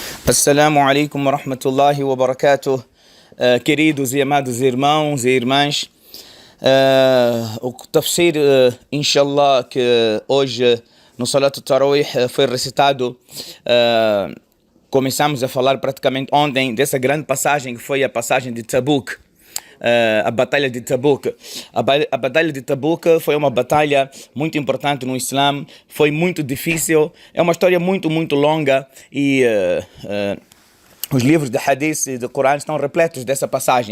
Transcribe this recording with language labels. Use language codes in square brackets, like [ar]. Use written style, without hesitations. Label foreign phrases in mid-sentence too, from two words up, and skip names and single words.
[ar] السلام عليكم ورحمة الله وبركاته. [pt] Queridos e amados irmãos e irmãs, o tafsir, inshallah, que hoje no [ar] صلاة التراويح [pt] foi recitado, começamos a falar praticamente ontem dessa grande passagem que foi a passagem de Tabuk. A Batalha de Tabuk. A Batalha de Tabuk foi uma batalha muito importante no Islã, foi muito difícil, é uma história muito longa e os livros de Hadith e de Corão estão repletos dessa passagem.